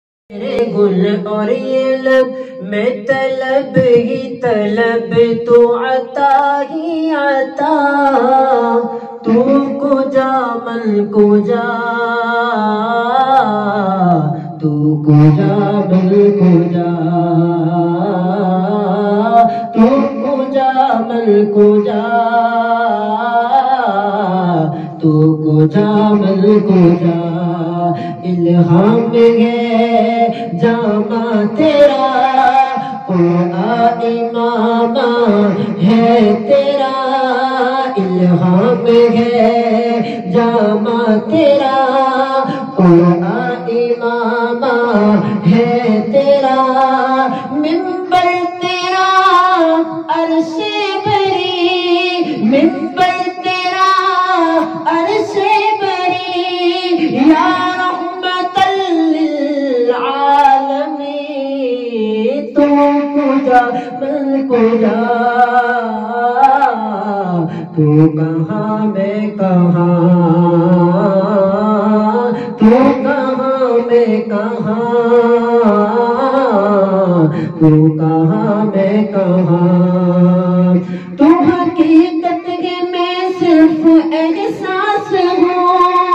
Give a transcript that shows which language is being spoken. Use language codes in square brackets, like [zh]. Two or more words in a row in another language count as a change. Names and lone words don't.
[ur] میرے گل اور یہ لب میں طلب ہی طلب، تو عطا ہی عطا، [fa] تو کجا من کجا، تو کجا من کجا، تو کجا من کجا، تو کجا من کجا، [ur] الہام ہے جامع تیرا، قرآن امام ہے تیرا، الہام ہے جامع تیرا، قرآن امام ہے تیرا، منبر تیرا عرش بری، منبر تیرا عرش بری، یا [fa] تو کجا من کجا، [ur] تو کہاں میں کہاں، تو کہاں میں کہاں، تو کہاں میں کہاں، تو حقیقت ہے میں صرف احساس ہوں،